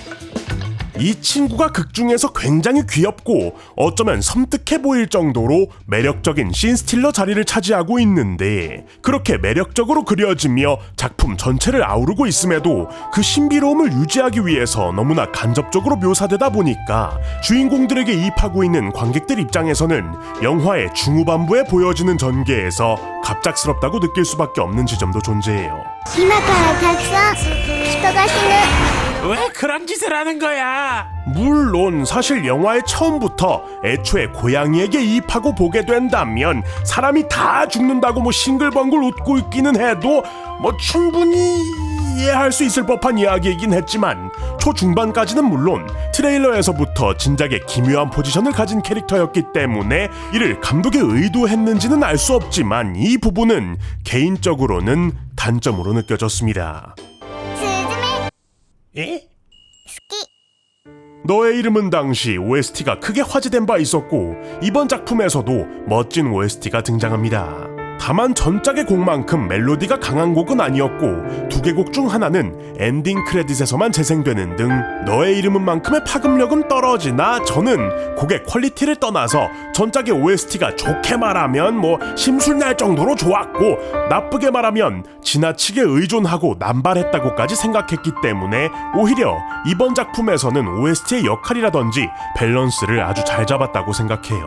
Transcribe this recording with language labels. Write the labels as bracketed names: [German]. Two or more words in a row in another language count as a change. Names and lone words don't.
[Korean] 이 친구가 극중에서 굉장히 귀엽고 어쩌면 섬뜩해 보일 정도로 매력적인 씬스틸러 자리를 차지하고 있는데 그렇게 매력적으로 그려지며 작품 전체를 아우르고 있음에도 그 신비로움을 유지하기 위해서 너무나 간접적으로 묘사되다 보니까 주인공들에게 이입하고 있는 관객들 입장에서는 영화의 중후반부에 보여지는 전개에서 갑작스럽다고 느낄 수밖에 없는 지점도 존재해요. [Japanese] 今からたくさん人が死ぬ [Korean] 왜 그런 짓을 하는 거야? 물론 사실 영화의 처음부터 애초에 고양이에게 이입하고 보게 된다면 사람이 다 죽는다고 뭐 싱글벙글 웃고 있기는 해도 뭐 충분히 이해할 수 있을 법한 이야기이긴 했지만 초중반까지는 물론 트레일러에서부터 진작에 기묘한 포지션을 가진 캐릭터였기 때문에 이를 감독이 의도했는지는 알 수 없지만 이 부분은 개인적으로는 단점으로 느껴졌습니다. [Japanese] すずめ 에? 好き [Korean] 너의 이름은 당시 OST가 크게 화제된 바 있었고 이번 작품에서도 멋진 OST가 등장합니다. 다만 전작의 곡만큼 멜로디가 강한 곡은 아니었고 두 개 곡 중 하나는 엔딩 크레딧에서만 재생되는 등 너의 이름은 만큼의 파급력은 떨어지나 저는 곡의 퀄리티를 떠나서 전작의 OST가 좋게 말하면 뭐 심술날 정도로 좋았고 나쁘게 말하면 지나치게 의존하고 남발했다고까지 생각했기 때문에 오히려 이번 작품에서는 OST의 역할이라든지 밸런스를 아주 잘 잡았다고 생각해요.